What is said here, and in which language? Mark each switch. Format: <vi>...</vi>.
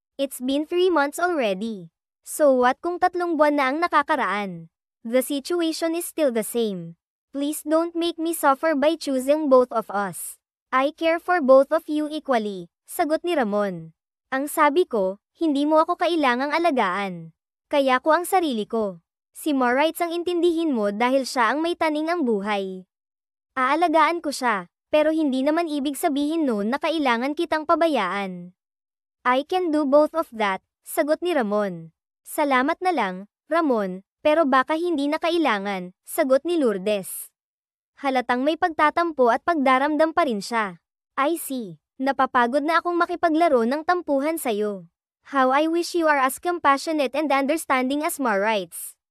<en>It's been 3 months already. So what</en> <tl>kung 3 buwan na ang nakakaraan?</tl> <en>The situation is still the same. Please don't make me suffer by choosing both of us. I care for both of you equally,</en> <tl>sagot ni Ramon. Ang sabi ko, hindi mo ako kailangang alagaan. Kaya ko ang sarili ko. Si Maurice ang intindihin mo dahil siya ang may taning ang buhay. Aalagaan ko siya, pero hindi naman ibig sabihin noon na kailangan kitang pabayaan.</tl> <en>I can do both of that,</en> <tl>sagot ni Ramon. Salamat na lang, Ramon, pero baka hindi na kailangan, sagot ni Lourdes. Halatang may pagtatampo at pagdaramdam pa rin siya.</tl> <en>I see.</en> <tl>Napapagod na akong makipaglaro ng tampuhan sa'yo.</tl> <en>How I wish you are as compassionate and understanding as Maurice.</en>